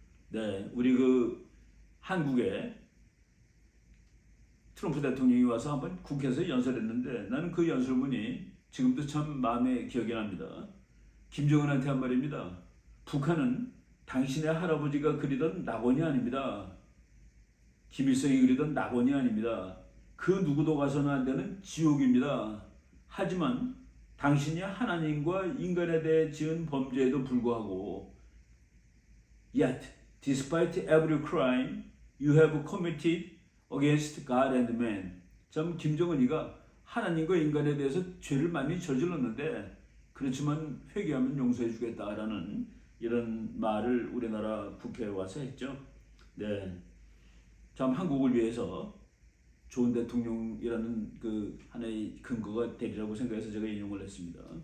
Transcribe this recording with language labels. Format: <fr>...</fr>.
<ko>네, 우리 그 한국에 트럼프 대통령이 와서 한번 국회에서 연설했는데 나는 그 연설문이 지금도 참 마음에 기억이 납니다. 김정은한테 한 말입니다. 북한은 당신의 할아버지가 그리던 낙원이 아닙니다. 김일성이 그리던 낙원이 아닙니다. 그 누구도 가서는 안 되는 지옥입니다. 하지만 당신이 하나님과 인간에 대해 지은 범죄에도 불구하고</ko> <en>Yet, despite every crime you have committed against God and man.</en> <ko>참 김정은이가 하나님과 인간에 대해서 죄를 많이 저질렀는데 그렇지만 회개하면 용서해 주겠다라는 이런 말을 우리나라 국회에 와서 했죠. 네, 참 한국을 위해서 좋은 대통령이라는 그 하나의 근거가 되리라고 생각해서 제가 인용을 했습니다.</ko>